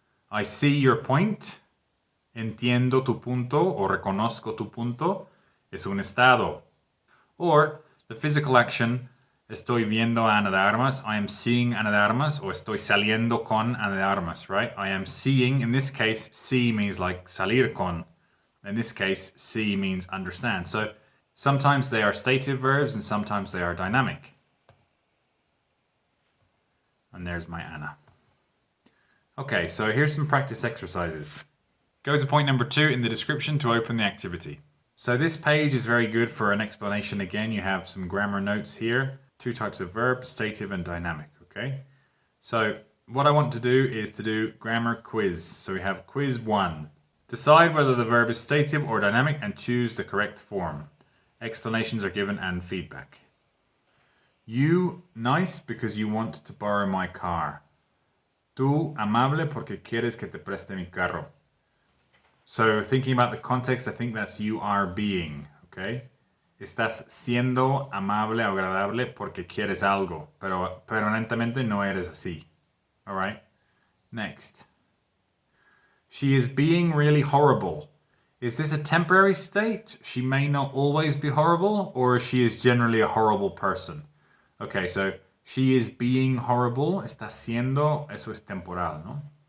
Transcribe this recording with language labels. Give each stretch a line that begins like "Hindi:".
English: I see your point.
Spanish: Entiendo tu punto o reconozco tu punto. Es un estado.
English: Or the physical action,
Spanish: estoy viendo a Ana de Armas.
English: I am seeing Ana de Armas. Or
Spanish: estoy saliendo con Ana de Armas,
English: right? I am seeing, in this case, see means like
Spanish: salir con.
English: In this case, see means understand. So sometimes they are stative verbs and sometimes they are dynamic. And there's my Anna. Okay, so here's some practice exercises. Go to point number 2 in the description to open the activity. So this page is very good for an explanation. Again, you have some grammar notes here. 2 types of verb, stative and dynamic, okay? So what I want to do is to do grammar quiz. So we have quiz 1. Decide whether the verb is stative or dynamic and choose the correct form. Explanations are given and feedback. You, nice because you want to borrow my car.
Spanish: Tú, amable porque quieres que te preste mi carro.
English: So thinking about the context, I think that's you are being, okay?
Spanish: Estás siendo amable o agradable porque quieres algo, pero permanentemente no eres así.
English: All right? Next. She is being really horrible. Is this a temporary state? She may not always be horrible, or she is generally a horrible person. Okay, so she is being horrible.
Spanish: Está siendo, eso es temporal, ¿no?